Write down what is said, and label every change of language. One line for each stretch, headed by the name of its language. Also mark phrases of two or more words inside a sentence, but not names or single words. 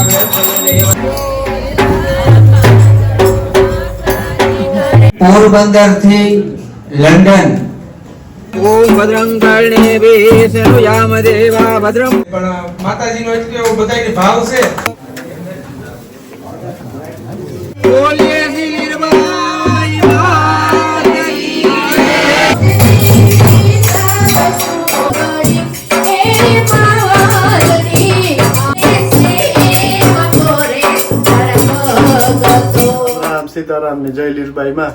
Gujarati: પોરબંદર થી લંડન।
Sanskrit: ओम भद्रं कर्णेभिः शृणुयाम देवा भद्रं।
Gujarati: પણ માતાજીનો એટલે એવો બધાયને ભાવ છે। બોલીએ શ્રીરબાઈ માતની રામ સીતારામ ને જય લીરબાઈ માં।